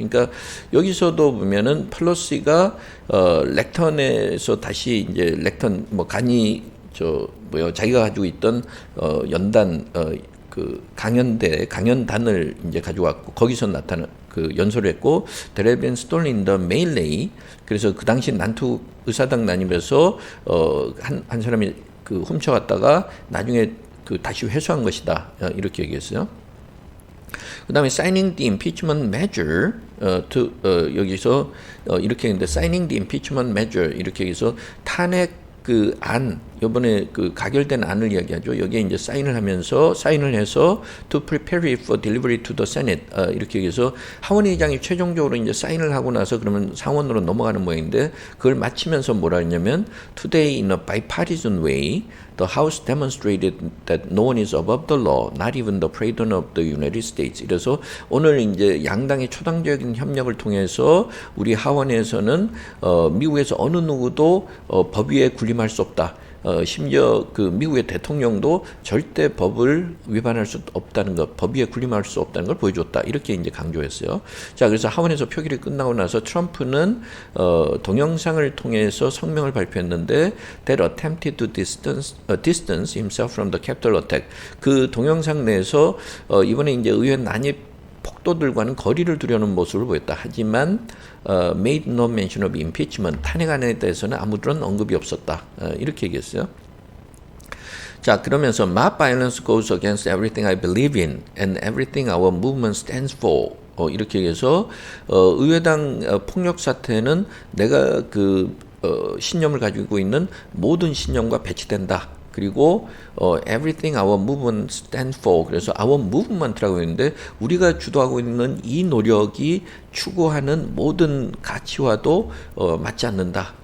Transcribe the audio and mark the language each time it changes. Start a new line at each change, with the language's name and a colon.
Korean: 그러니까 여기서도 보면은 펠로시가 렉턴에서 다시 이제 렉턴 뭐 간이 자기가 가지고 있던 연단 그 강연단을 이제 가져왔고 거기서 나타난 그 연설을 했고
English: there had been stolen in the melee
Korean: 그래서 그 당시 난투 의사당 난입에서 한 사람이 그 훔쳐갔다가 나중에 그 다시 회수한 것이다 이렇게 얘기했어요. 그다음에
English: signing the impeachment measure
Korean: 여기서 이렇게 했는데 signing the impeachment measure 이렇게 해서 탄핵 그 안, 요번에 그 가결된 안을 이야기하죠. 여기에 이제 사인을 해서
English: to prepare it for delivery to the Senate.
Korean: 이렇게 해서 하원의장이 최종적으로 이제 사인을 하고 나서 그러면 상원으로 넘어가는 모양인데 그걸 마치면서 뭐라 했냐면
English: today in a bipartisan way, the House demonstrated that no one is above the law, not even the President of the United States.
Korean: 이래서 오늘 이제 양당의 초당적인 협력을 통해서 우리 하원에서는 미국에서 어느 누구도 법 위에 군림할 수 없다. 심지어 그 미국의 대통령도 절대 법을 위반할 수 없다는 것, 법 위에 군림할 수 없다는 걸 보여줬다. 이렇게 이제 강조했어요. 자, 그래서 하원에서 표결이 끝나고 나서 트럼프는 동영상을 통해서 성명을 발표했는데
English: that attempted to distance himself from the Capitol attack.
Korean: 그 동영상 내에서 이번에 이제 의회 난입 폭도들과는 거리를 두려는 모습을 보였다. 하지만
English: made no mention of impeachment.
Korean: 탄핵안에 대해서는 아무런 언급이 없었다. 이렇게 얘기했어요. 자, 그러면서
English: mob violence goes against everything I believe in and everything our movement stands for.
Korean: 이렇게 해서 의회당 폭력 사태는 내가 신념을 가지고 있는 모든 신념과 배치된다.
English: 그리고 everything our movement stands for.
Korean: 그래서 our movement라고 했는데 우리가 주도하고 있는 이 노력이 추구하는 모든 가치와도 맞지 않는다.